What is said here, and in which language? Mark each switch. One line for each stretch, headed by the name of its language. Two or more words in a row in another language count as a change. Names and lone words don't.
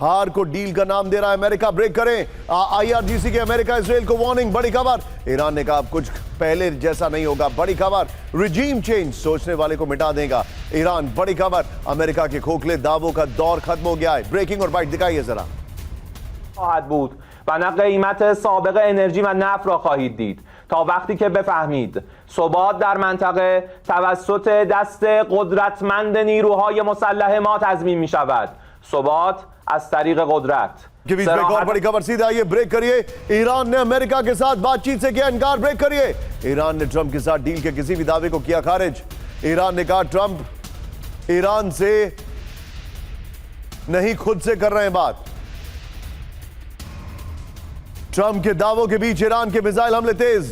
Hindi: हार को डील का नाम दे रहा है अमेरिका। ब्रेक करें, आईआरजीसी के अमेरिका इजराइल को वार्निंग। बड़ी खबर, ईरान ने कहा कुछ पहले जैसा नहीं होगा। बड़ी खबर, रिजीम चेंज सोचने वाले को मिटा देगा ईरान। बड़ी खबर, अमेरिका के खोखले दावों का दौर खत्म हो गया है। ब्रेकिंग और बाइट दिखाइए जरा।
Persian: خواهد بود و نه قیمت سابق انرژی و نفت را خواهید دید تا وقتی که بفهمید ثبات در منطقه توسط دست قدرتمند نیروهای مسلح ما تضمین می شود. ثبات از طریق قدرت.
Hindi: के बीच में एक और बड़ी खबर, सीधे आइए ब्रेक करिए। ईरान ने अमेरिका के साथ बातचीत से किया इनकार। ब्रेक करिए। ईरान ने ट्रंप के साथ डील के किसी भी दावे को किया खारिज। ईरान ने कहा ट्रंप ईरान से नहीं, खुद से कर रहे हैं बात। ट्रंप के दावों के बीच ईरान के मिसाइल हमले तेज।